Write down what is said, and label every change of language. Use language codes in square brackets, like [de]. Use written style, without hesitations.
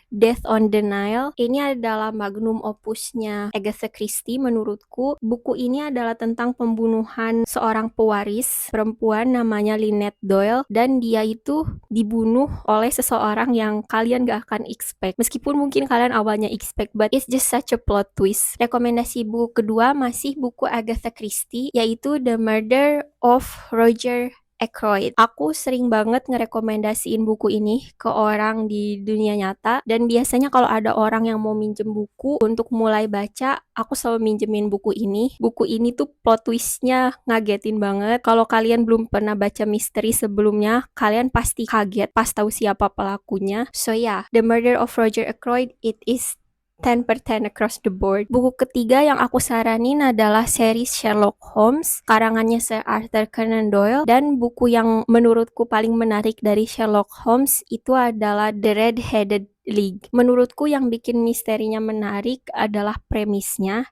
[id] Death on the Nile. Ini adalah magnum opusnya Agatha Christie menurutku. Buku ini adalah tentang pembunuhan seorang pewaris perempuan namanya Lynette Doyle, dan dia itu dibunuh oleh seseorang yang kalian gak akan expect. Meskipun mungkin kalian awalnya expect, [en] but it's just such a plot twist. [id] Rekomendasi buku kedua masih buku Agatha Christie, yaitu The Murder of Roger Ackroyd. Aku sering banget ngerekomendasiin buku ini ke orang di dunia nyata, dan biasanya kalau ada orang yang mau minjem buku untuk mulai baca, aku selalu minjemin buku ini. Buku ini tuh plot twistnya ngagetin banget. Kalau kalian belum pernah baca misteri sebelumnya, kalian pasti kaget pas tahu siapa pelakunya. [en] So yeah, The Murder of Roger Ackroyd, it is 10 per 10 across the board. [id] Buku ketiga yang aku saranin adalah series Sherlock Holmes, karangannya Sir Arthur Conan Doyle, dan buku yang menurutku paling menarik dari Sherlock Holmes itu adalah The Red-Headed League. Menurutku yang bikin misterinya menarik adalah premisnya.